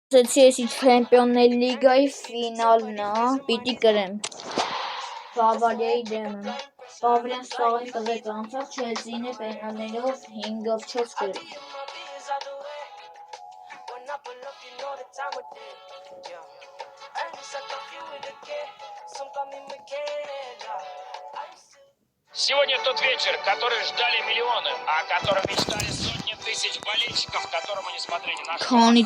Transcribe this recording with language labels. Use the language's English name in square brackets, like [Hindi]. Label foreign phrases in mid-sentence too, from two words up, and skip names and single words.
[Armenian] Chelsea [English] Champions League- [Armenian] ի ֆինալն է, պիտի կրեմ Բավարիայի դեմը։ Բավարիան սաղին տվեց անցավ, Չելսին է պենալներով 5-4 կրել։ [Russian] Сегодня тот вечер, который ждали миллионы, о котором мечтали сотни тысяч болельщиков, которым они смотрели на команды.